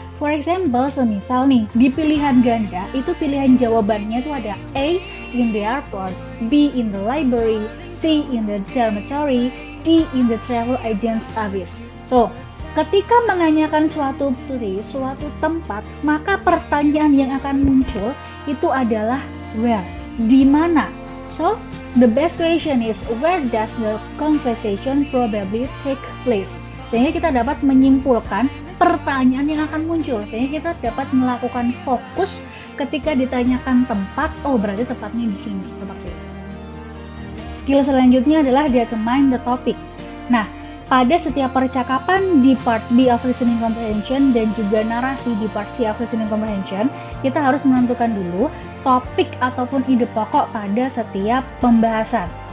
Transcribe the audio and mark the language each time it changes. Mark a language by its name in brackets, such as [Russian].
[English] For example, [Indonesian] semisal nih, di pilihan ganda, itu pilihan jawabannya itu ada [English] A, in the airport, B, in the library, C, in the dormitory, D, in the travel agent's office. [Indonesian] So, ketika menanyakan suatu place, suatu tempat, maka pertanyaan yang akan muncul itu adalah where, di mana. [English] So, the best question is where does the conversation probably take place? [Indonesian] Sehingga kita dapat menyimpulkan pertanyaan yang akan muncul, sehingga kita dapat melakukan fokus ketika ditanyakan tempat, oh berarti tepatnya di sini, seperti itu. Skill selanjutnya adalah [English] determine the topic. [Indonesian] Nah, pada setiap percakapan di part B of listening comprehension dan juga narasi di part C of listening comprehension, kita harus menentukan dulu topik ataupun ide pokok pada setiap pembahasan.